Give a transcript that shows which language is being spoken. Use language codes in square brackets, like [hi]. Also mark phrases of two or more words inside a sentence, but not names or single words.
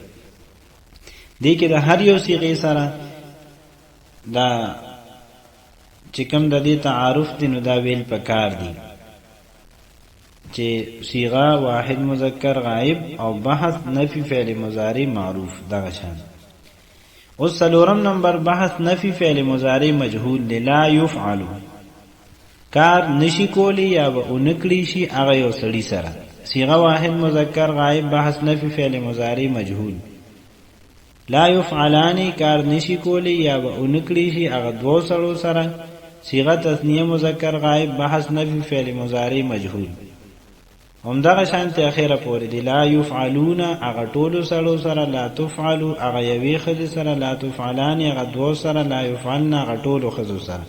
[ps] دې کې د هر یو صيغه سره دا چې کوم د دې تعارف دی نو دا ویل پکار دی چې صيغه واحد مذکر غائب او بحث نفي فعل مضارع معروف دا شان. اوس څلورم نمبر بحث نفي فعل مضارع مجهول [ar] لا يفعل [ps] کار نشي کولی یا به اونکړي شي هغه یو سړي سره، صيغه واحد مذکر غائب، بحث نفي فعل مضارع مجهول. [ar] لا يفعلان [ps] کار نشي کولی یا به اونکړي شي هغه دو سړو سره، صيغه تثنیه مذکر غائب، بحث نفي فعل مضارع مجهول. همدغه شانت اخره پورې دی. [ar] لا يفعلون [ps] هغه ټولو سړو سره، [ar] لا تفعلوا [ps] هغه یوې ښځې سره، [ar] لا تفعلان [ps] هغه دوو سره، [ar] لا يفعلن [ps] هغه ټولو ښځو سره.